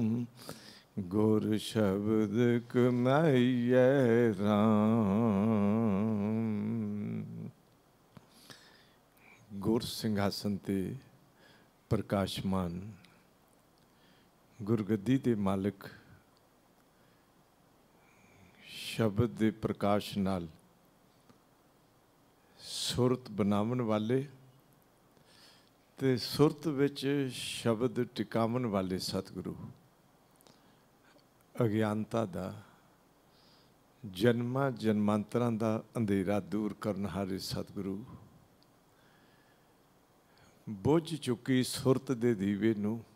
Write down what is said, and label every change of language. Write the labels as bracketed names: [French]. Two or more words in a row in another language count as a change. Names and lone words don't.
[Punjabi] ਗੁਰ ਸ਼ਬਦ ਕਮਾਈਏ ਰਾਮ। ਗੁਰ ਸਿੰਘਾਸਨ ਤੇ ਪ੍ਰਕਾਸ਼ਮਾਨ ਗੁਰਗੱਦੀ ਕੇ ਮਾਲਿਕ, ਸ਼ਬਦ ਕੇ ਪ੍ਰਕਾਸ਼ ਨਾਲ ਸੁਰਤ ਬਣਾਵਣ ਵਾਲੇ ਤੇ ਸੁਰਤ ਵਿਚ ਸ਼ਬਦ ਟਿਕਾਵਣ ਵਾਲੇ ਸਤਿਗੁਰੂ, ਅਗਿਆਨਤਾ ਦਾ ਜਨਮਾਂ ਜਨਮਾਂਤਰਾਂ ਦਾ ਅੰਧੇਰਾ ਦੂਰ ਕਰਨ ਹਾਰੇ ਸਤਿਗੁਰੂ, ਬੁਝ ਚੁਕੀ ਸੁਰਤ ਦੇ ਦੀਵੇ ਨੂੰ,